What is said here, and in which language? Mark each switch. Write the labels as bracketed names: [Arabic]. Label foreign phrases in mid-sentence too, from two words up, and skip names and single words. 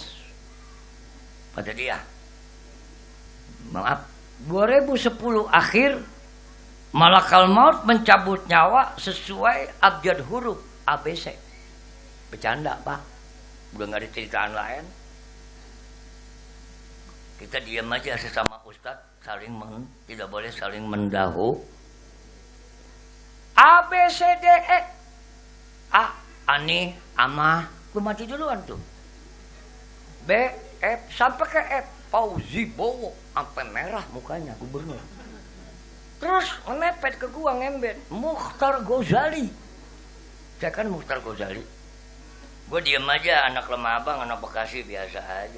[Indonesian] Kata dia, maaf, 2010 akhir malakal maut mencabut nyawa sesuai abjad huruf ABC. Bercanda Pak, udah nggak ada ceritaan lain. Kita diam aja sesama ustadz, tidak boleh saling mendahu. A B C D E. A, ani, ama, gue mati duluan tuh. B, F, sampai ke F. Fauzi Bowo, sampai merah mukanya gubernur. Terus mepet ke gua ngembet, Mukhtar Ghazali. Saya kan Mukhtar Ghazali. Gue diem aja, anak lemah abang, anak Bekasi biasa aja.